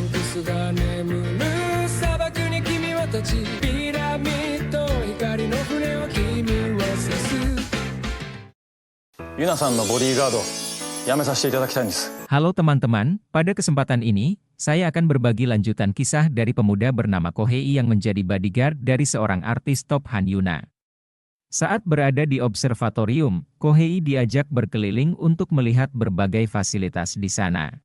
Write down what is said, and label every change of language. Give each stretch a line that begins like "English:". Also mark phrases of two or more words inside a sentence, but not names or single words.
Japanese: スが眠る砂漠に君は立ちピラミッド光の船は君を指すユナさんのボディーガードやめさせていただきたいんです。
Indonesian: Halo teman-teman, pada kesempatan ini, saya akan berbagi lanjutan kisah dari pemuda bernama Kohei yang menjadi bodyguard dari seorang artis top Han Yuna. Saat berada di observatorium, Kohei diajak berkeliling untuk melihat berbagai fasilitas di sana.